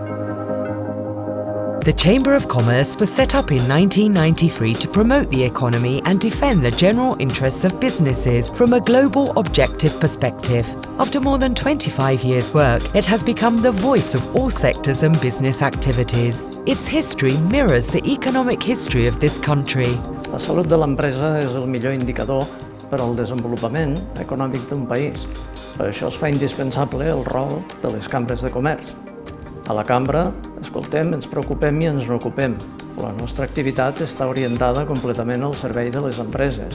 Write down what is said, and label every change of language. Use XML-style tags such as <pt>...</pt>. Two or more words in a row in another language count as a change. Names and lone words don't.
<en>The Chamber of Commerce was set up in 1993 to promote the economy and defend the general interests of businesses from a global objective perspective. After more than 25 years' work, it has become the voice of all sectors and business activities. Its history mirrors the economic history of this country.</en> <ca>La salut de l'empresa és el millor indicador per al desenvolupament econòmic d'un país. Per això es fa indispensable el rol de les cambres de comerç. A la cambra escoltem, ens preocupem i ens n'ocupem. La nostra activitat està orientada completament al servei de les empreses.</ca>